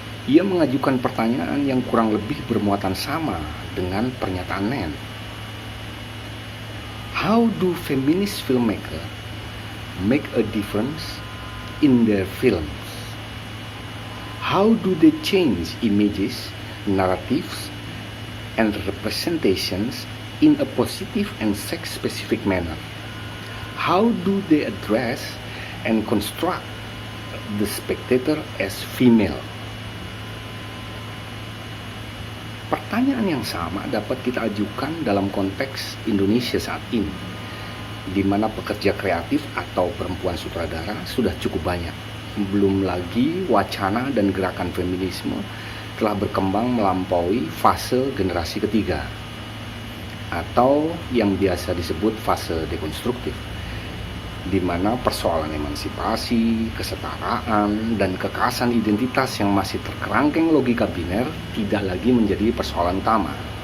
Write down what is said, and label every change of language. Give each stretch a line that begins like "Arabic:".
Indonesian: Ia mengajukan pertanyaan yang kurang lebih bermuatan sama dengan pernyataan Nen.
English: How do feminist filmmakers make a difference in their films? How do they change images, narratives, and representations in a positive and sex-specific manner? How do they address and construct the spectator as female?
Indonesian: Pertanyaan yang sama dapat kita ajukan dalam konteks Indonesia saat ini, di mana pekerja kreatif atau perempuan sutradara sudah cukup banyak. Belum lagi wacana dan gerakan feminisme telah berkembang melampaui fase generasi ketiga, atau yang biasa disebut fase dekonstruktif, di mana persoalan emansipasi, kesetaraan, dan kekhasan identitas yang masih terkerangkeng logika biner tidak lagi menjadi persoalan utama.